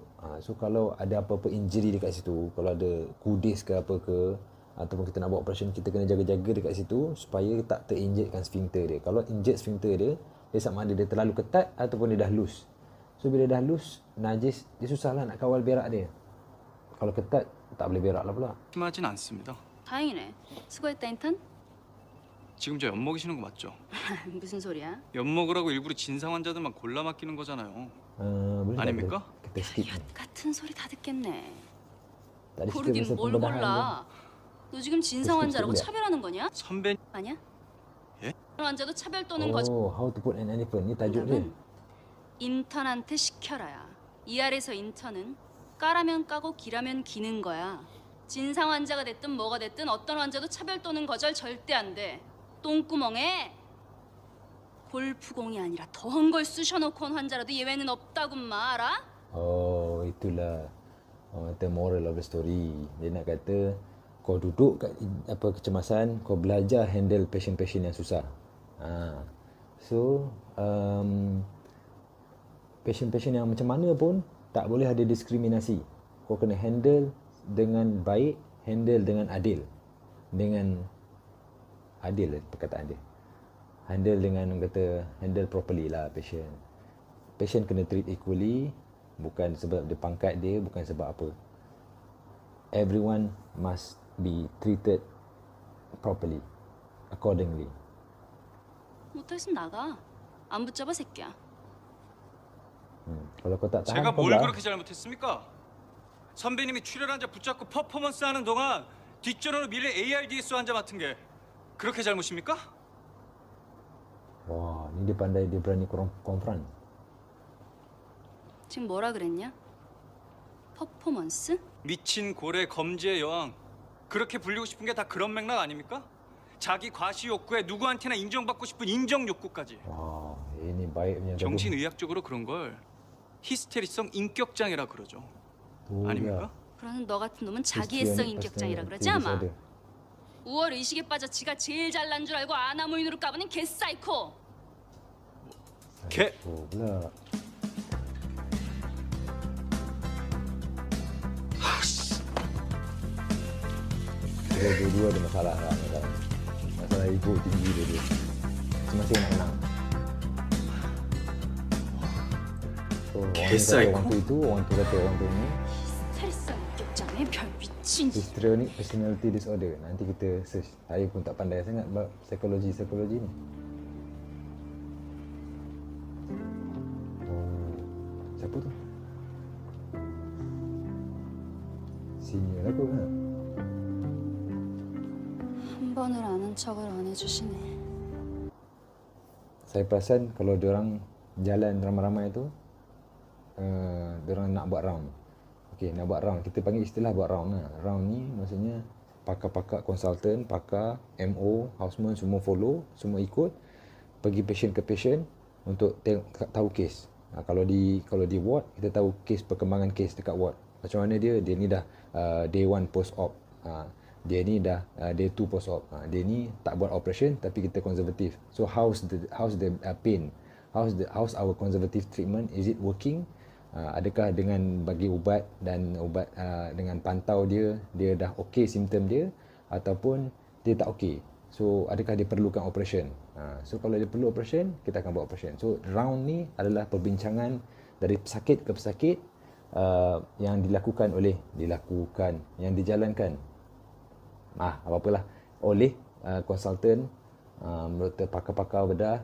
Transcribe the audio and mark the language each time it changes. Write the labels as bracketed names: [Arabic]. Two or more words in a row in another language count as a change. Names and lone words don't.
[Malay] So kalau ada apa-apa injury dekat situ, kalau ada kudis ke apa ke, ataupun kita nak buat operation, kita kena jaga-jaga dekat situ supaya tak terinjekkan sphincter dia. Kalau inject sphincter dia sama ada dia terlalu ketat ataupun dia dah loose. So bila dah loose, najis, dia susahlah nak kawal berak dia. Kalau ketat tak boleh berak lah pula. [Korean] 심하진 않습니다. 다행이네. 수고했다 인턴. 지금 저 엿 먹이시는 거 맞죠? 무슨 소리야? 엿 먹으라고 일부러 진상 환자들만 골라 맡기는 거잖아요. [Malay] Boleh [Korean] 아닙니까? [Malay] Kita skip ni. [Korean] 같은 소리 다 듣겠네. [Malay] Tak ada cerita [Korean] 고르긴 [Malay] pasal [Korean] 뭘 [Malay] pembedahan [Korean] 골라? 너 지금 진상 환자라고 스킵, 스킵. 차별하는 거냐? 선배 아니야? 예? 환자도 차별 또는 거짓. [English] How to put an elephant [Malay] ni tajuk dia. [Korean] 그러면 인턴한테 시켜라야. 이 아래서 인턴은 까라면 까고 기라면 기는 거야. 진상 환자가 됐든 뭐가 됐든 어떤 환자도 차별 또는 거절 절대 안 돼. 똥구멍에 골프공이 아니라 더한 걸 쑤셔놓고 온 환자라도 예외는 없다구만 알아? [English] Itulah the moral of the story. [Malay] Dia nak kata kau duduk kat kecemasan, kau belajar handle patient-patient yang susah. So patient-patient yang macam mana pun tak boleh ada diskriminasi. Kau kena handle dengan baik, handle dengan adil. Dengan adil perkataan dia. Handle dengan [English] handle properly [Malay] lah patient. Patient kena [English] treat equally, [Malay] bukan sebab dia pangkat dia, bukan sebab apa. [English] Everyone must be treated properly, accordingly. [Korean] 못하겠으면 나가. 안 붙잡아 새끼야. [Malay] Kalau kau tak tahan, [Korean] 제가 [Malay] kau [Korean] 뭘 [Malay] belah. [Korean] 그렇게 잘못했습니까? 선배님이 출혈 환자 붙잡고 퍼포먼스 하는 동안 뒷전으로 밀린 ARDS 환자 맡은 게 그렇게 잘못입니까? [Malay] Wah, ni dia pandai, dia berani confront. [Korean] 지금 뭐라 그랬냐? 퍼포먼스? 미친 고래 검지의 여왕 그렇게 불리고 싶은 게 다 그런 맥락 아닙니까? 자기 과시 욕구에 누구한테나 인정받고 싶은 인정 욕구까지. [Malay] Wah, ini baik punya. [Korean] 정신의학적으로 그런 걸 히스테리성 인격장애라 그러죠. 아닙니까? 그러는 너 같은 놈은 자기애성 인격장이라 그러지 아마. 우월 의식에 빠져 지가 제일 잘난 줄 알고 아나무인으로 까부는 개사이코. 개. [Malay] Pula. Dua-dua ada masalah lah. Masalah ego tinggi dia. Masing-masing nak menang. So, orang tu kata orang tu itu, orang tu kata orang tu ni. [Korean] 스트레스. 아니 별 미친. [English] Histrionic personality disorder. [Malay] Nanti kita search. Saya pun tak pandai sangat bab psikologi ni. Oh, siapa tu? Senior aku kan? 한 번을 아는 척을 안 해주시네. Saya perasan kalau diorang jalan ramai-ramai tu, diorang nak buat round. Okey, nak buat round. Kita panggil istilah buat round lah. Round ni maksudnya pakar-pakar konsultan, pakar, MO, houseman semua follow, semua ikut. Pergi patient ke patient untuk tahu kes. Kalau di ward, kita tahu kes, perkembangan kes dekat ward. Macam mana dia ni dah [English] day 1 post-op. [Malay] Dia ni dah [English] day 2 post-op. [Malay] Dia ni tak buat operation tapi kita konservatif. [English] So how's the pain? How's our conservative treatment? Is it working? [Malay] Adakah dengan bagi ubat dan ubat dengan pantau dia dah okey simptom dia ataupun dia tak okey. So adakah dia perlukan operation? So kalau dia perlu operation, kita akan buat operation. So round ni adalah perbincangan dari pesakit ke pesakit yang yang dijalankan apa-apalah oleh konsultan, doktor, pakar-pakar bedah.